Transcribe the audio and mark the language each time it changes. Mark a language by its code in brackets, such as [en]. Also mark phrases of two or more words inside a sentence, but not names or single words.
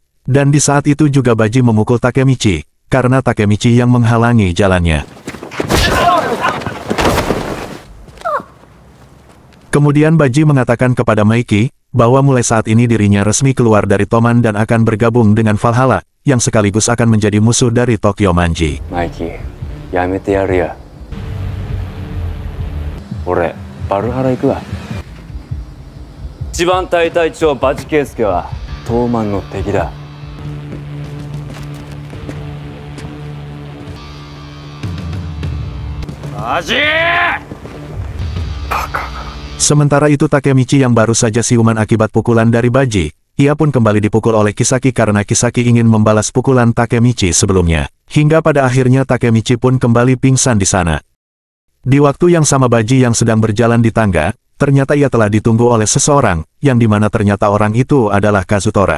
[id] Dan di saat itu juga Baji memukul Takemichi, karena Takemichi yang menghalangi jalannya. Kemudian Baji mengatakan kepada Maiki, bahwa mulai saat ini dirinya resmi keluar dari Toman dan akan bergabung dengan Valhalla, yang sekaligus akan menjadi musuh dari Tokyo Manji. [ja] Maiki, yamete yaru ya. Ore, Valhalla iku wa. 一番隊隊長バジケイスケはトーマンの敵だ。バジ! [id] Sementara itu Takemichi yang baru saja siuman akibat pukulan dari Baji, ia pun kembali dipukul oleh Kisaki karena Kisaki ingin membalas pukulan Takemichi sebelumnya. Hingga pada akhirnya Takemichi pun kembali pingsan di sana. Di waktu yang sama Baji yang sedang berjalan di tangga, ternyata ia telah ditunggu oleh seseorang, yang dimana ternyata orang itu adalah Kazutora.